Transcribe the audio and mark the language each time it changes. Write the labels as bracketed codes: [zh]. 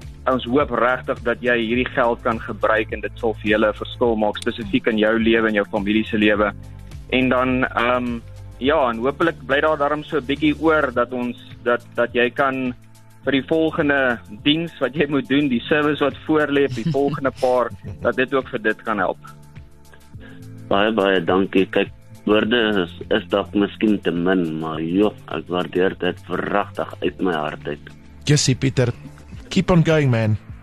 [af] Ons hoop regtig dat jy hierdie geld kan gebruik en dit sal vir julle 'n verskil maak spesifiek in jou lewe en jou familie se lewe. En dan en hopelik bly daar darm so 'n bietjie oor dat ons dat jy kan vir die volgende diens wat jy moet doen, die service wat voorlê, die volgende paar, dat dit ook vir dit kan help. Baie dankie. Kyk, woorde is dalk miskien te min, maar ek waardeer dit vragtig uit my hart uit. [en] Jessie, Pieter, keep on going, man.